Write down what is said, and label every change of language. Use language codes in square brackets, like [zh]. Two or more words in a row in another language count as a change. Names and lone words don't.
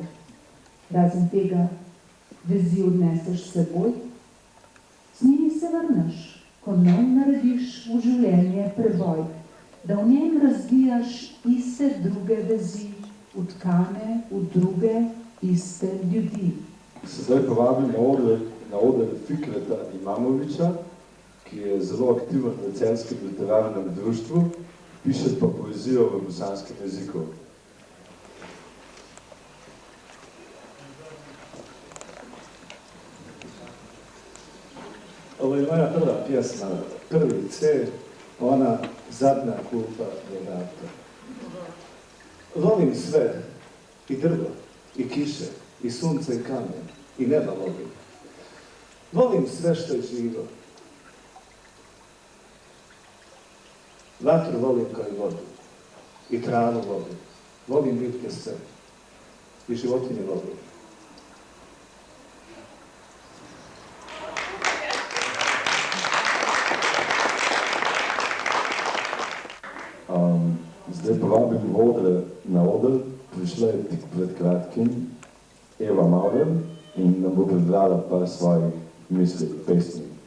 [sl] Razen tega, vezi odneseš s seboj, z njimi se vrneš, ko nov narediš v življenje preboj, da v njem razvijaš iste druge vezi, utkane v druge iste ljudi. Sedaj povabim na oder Fikreta Imamoviča, ki je zelo aktiven v Celjskem literarnem društvu, piše pa poezijo v bosanskem jeziku. [bs] Ovo je moja prva pjesma, prvi C, ona zadnja kupa Renata. Volim sve, i drvo, i kiše, i sunce i kamen, i neba volim. Volim sve što je živo. Vatru volim kao i vodu, i travu volim. Volim bitke sve, i životinje volim. [sl] Zdaj povabim na oder, prišla je tik pred kratkim Eva Maurer in nam bo prebrala par svojih misli, pesmi.